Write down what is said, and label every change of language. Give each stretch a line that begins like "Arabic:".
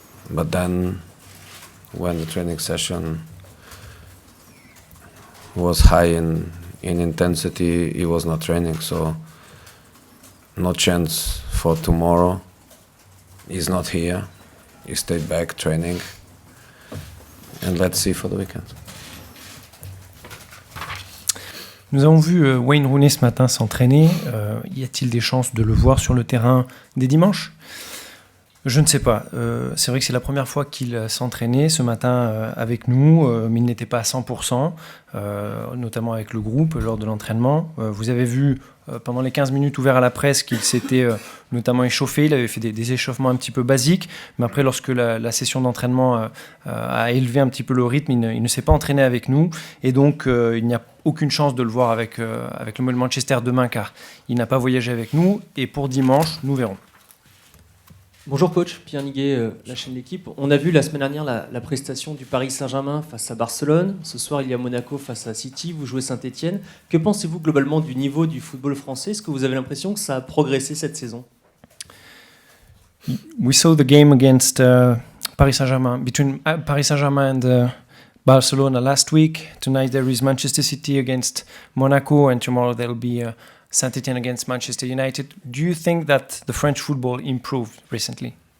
English: But then when the training session was high in intensity, he was not training, so no chance for tomorrow. He's not here. He stayed back training, and let's see for the weekend.
French: Nous avons vu Wayne Rooney ce matin s'entraîner. Y a-t-il des chances de le voir sur le terrain dès dimanche ? Je ne sais pas. C'est vrai que c'est la première fois qu'il s'entraînait ce matin avec nous, mais il n'était pas à 100%, notamment avec le groupe lors de l'entraînement. Vous avez vu pendant les 15 minutes ouverts à la presse qu'il s'était notamment échauffé. Il avait fait des échauffements un petit peu basiques, mais après, lorsque la session d'entraînement a élevé un petit peu le rythme, il ne s'est pas entraîné avec nous, et donc il n'y a aucune chance de le voir avec le Manchester demain, car il n'a pas voyagé avec nous, et pour dimanche, nous verrons. Bonjour coach, Pierre Niguet, la chaîne L'équipe. On a vu la semaine dernière la prestation du Paris Saint-Germain face à Barcelone. Ce soir, il y a Monaco face à City. Vous jouez Saint-Etienne. Que pensez-vous globalement du niveau du football français ? Est-ce que vous avez l'impression que ça a progressé cette saison ?
English: We saw the game against Paris Saint-Germain, between Paris Saint-Germain and Barcelona last week. Tonight there is Manchester City against Monaco, and tomorrow there will be Saint-Etienne against Manchester United. Do you think that the French football improved recently?